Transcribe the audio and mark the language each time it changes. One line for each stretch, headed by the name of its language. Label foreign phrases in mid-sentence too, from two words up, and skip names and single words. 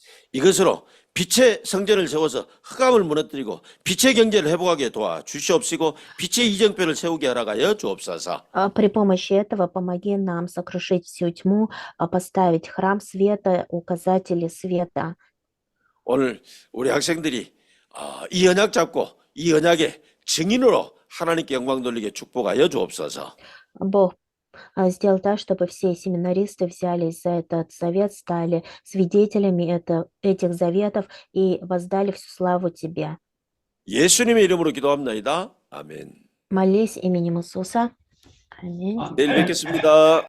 Korean: 이것으로 빛의 성전을 세워서 흑암을 무너뜨리고 빛의 경제를 회복하게 도와 주시옵시고 빛의 이정표를 세우게 하라가여 주옵소서.
Russian: При помощи этого помоги нам сокрушить всю тьму, поставить храм света, указатели света.
Korean: 오늘 우리 학생들이 이 언약 잡고 이 언약의 증인으로 하나님께 영광 돌리게 축복하여 주옵소서.
Russian: Бог сделал так, чтобы все семинаристы взялись за этот завет, стали свидетелями этих заветов и воздали всю славу Тебе.
Korean: 예수님의 이름으로 기도합나이다. 아멘.
Russian: Молись именем Иисуса. Аминь.
Korean: 내일 뵙겠습니다.